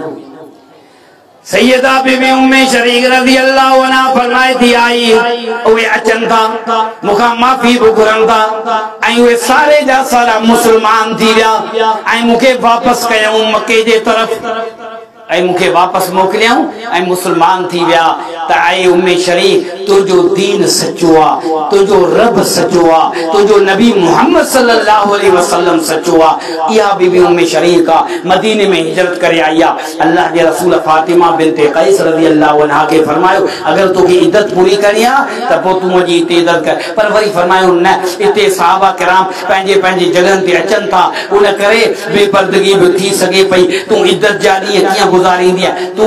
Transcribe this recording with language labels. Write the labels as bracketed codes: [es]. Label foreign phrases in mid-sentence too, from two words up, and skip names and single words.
[sd] सैयदा बीबी उम्मे शरीक [ar] رضي الله عنها [sd] फरमाए थी आई उहे अचनि था मूंखां माफ़ी बि घुरनि था ऐं उहे सारे जा सारा मुस्लमान थी विया ऐं मूंखे वापसि कयऊं मके जे तरफ़ ऐं मूंखे वापसि मोकिलियऊं ऐं मुस्लमान थी विया त ऐं उम्मे शरीक तुंहिंजो दीन सचो आहे तुंहिंजो रब सचो आहे तुंहिंजो नबी मुहम्मद [ar] صلى الله عليه وسلم [sd] सचो आहे इहा बीबी उम्मे शरीक आहे मदीने में हिजरत करे आई आहे अल्लाह जे रसूल फातिमा बिनते क़ैस [ar] رضي الله عنها [sd] खे फरमायो अगरि तोखे इद्दत पूरी करणी आहे त पोइ तूं अॼु हिते इद्दत कर पर वरी फरमायो न हिते सहाबा किराम पंहिंजे पंहिंजे जॻहनि ते अचनि था उन करे बेपर्दगी बि थी सघे पई तूं इद्दत जा ॾींहं कीअं गुज़ारींदी आहे तूं